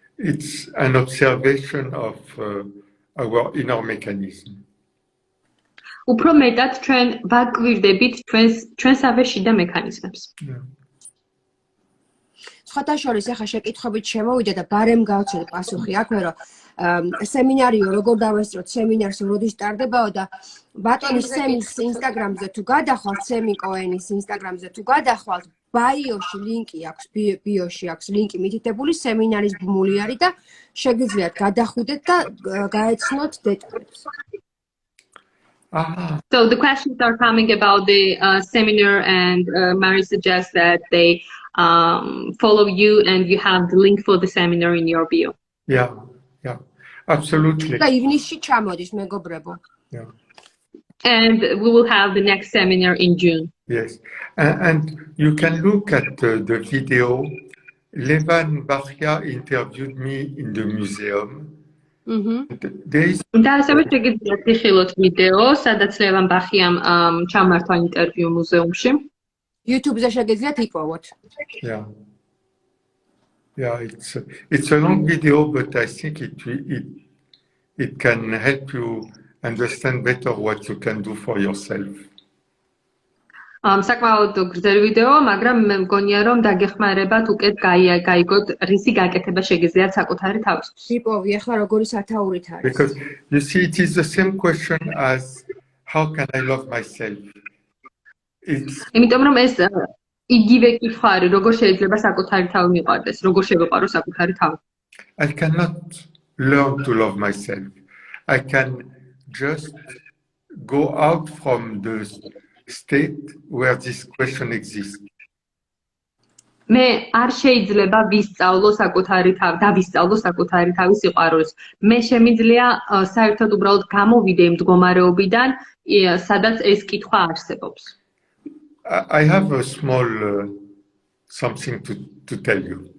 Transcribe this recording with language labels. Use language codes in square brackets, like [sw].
[en] It's an observation of our inner mechanism. [ka] უფრო მეტად ჩვენ ვაკვირდებით ჩვენსავე შიდა მექანიზმებს. სხვათა შორის ახლა შეკითხვებით შემოვიდა და ბარემ გავცეთ პასუხი აქვე, რომ სემინარიო როგორ დავესწროთ, სემინარს როდის ტარდებაო და ბატონი სემის ინსტაგრამზე თუ გადახვალთ, სემი კოენის ინსტაგრამზე თუ გადახვალთ, ბაიოში ლინკი აქვს, ბიოში აქვს ლინკი მითითებული სემინარის ბმული არის და შეგიძლიათ გადახვიდეთ და გაეცნოთ დეტალებს. [en] So the questions are coming about the seminar, and Mary suggests that they follow you and you have the link for the seminar in your bio. Yeah, absolutely. [ka] და ივნისში ჩამოდის მეგობრებო. [en] Yeah. And we will have the next seminar in June. Yes, and you can look at the video. Levan Bachia interviewed me in the museum. There is. [ka] და ასევე შეგიძლიათ იხილოთ ვიდეო, სადაც ლევან ბახიამ ჩამართვა ინტერვიუ მუზეუმში. YouTube-ზე შეგიძლიათ იპოვოთ. [en] Yeah, it's a long video, but I think it can help you understand better what you can do for yourself. [ka] საკმაოდ გრძელი ვიდეო, მაგრამ მე მგონია რომ დაგეხმარებათ უკეთ გაიგოთ რისი გაკეთება შეგიძლიათ საკუთარი თავისთვის. იპოვი ახლა როგორი სათაურით არის. [en] Because you see, it is the same question as how can I love myself? [ka] იმიტომ რომ ეს იგივე კითხვა არის, როგორ შეიძლება საკუთარი თავი მიყვარდეს, როგორ შევიყვარო საკუთარი თავი. [en] I cannot learn to love myself. I can just go out from the state where this question exists. [ka] მე არ შეიძლება ვისწავლო საკუთარი თავი და ვისწავლო საკუთარი თავის სიყვარულს. მე შემიძლია საერთოდ უბრალოდ გამოვიდე იმ მდგომარეობიდან, სადაც ეს კითხვა არსებობს. [en] I have a small something to tell you.